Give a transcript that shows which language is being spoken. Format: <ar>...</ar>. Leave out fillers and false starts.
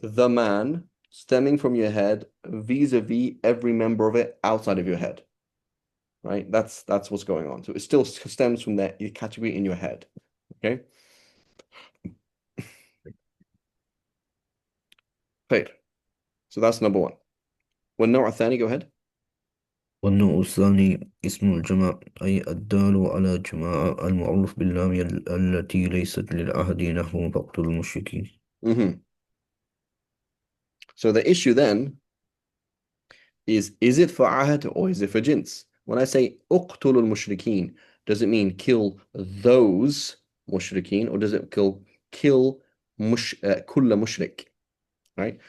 <en>The man stemming from your head vis-a-vis every member of it outside of your head, right? That's what's going on. So it still stems from that category in your head. Okay. Great. So that's number one.</en> <ar>والنوع الثاني,</ar> <en>go ahead.</en> <ar>والنوع الثاني اسم الجمع أي الدال على جماعة المعروف باللام التي ليست للعهد نحو فاقتلوا المشركين.</ar> <en>So the issue then is it for ahad or is it for jins? When I say</en> <ar>اقتلوا المشركين,</ar> <en>does it mean kill those mushrikeen or does it kill</en> <ar>كل مشرك?</ar> <en>Right?</en>